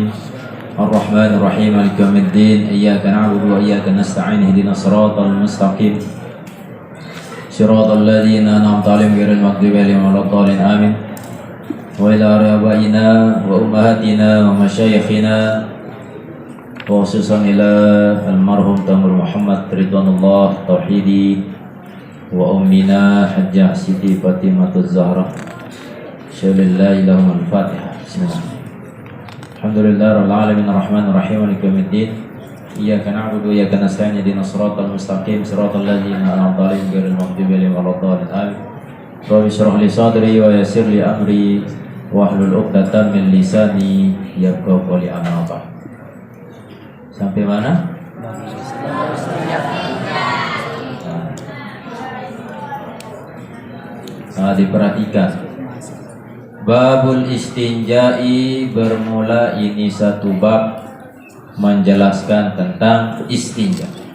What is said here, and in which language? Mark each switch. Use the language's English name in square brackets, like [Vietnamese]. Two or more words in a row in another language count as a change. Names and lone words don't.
[Arabic] الرحمن الرحيم. مالك يوم الدين. إياك نعبد وإياك نستعين. اهدنا الصراط المستقيم. صراط الذين أنعمت عليهم غير المغضوب عليهم ولا الضالين. آمين. وإلى آبائنا وأمهاتنا ومشايخنا خصوصا إلى المرحوم تمر محمد رضوان الله توحيدي وأمنا الحاجة سيتي فاطمة الزهراء شيء لله لهم الفاتحة. بسم الله. الحمد لله رب العالمين الرحمن الرحيم مالك يوم الدين. إياك نعبد وإياك نستعين اهدنا الصراط المستقيم صراط الذين أنعمت عليهم غير المغضوب عليهم ولا الضالين. Amin. رب اشرح لي صدري ويسر لي أمري واحلل عقدة من لساني يفقهوا قولي. أما بعد. [Indonesian] Sampai mana? Diperhatikan. [Arabic] باب الاستنجاء, [Indonesian] bermula ini satu bab menjelaskan tentang istinja.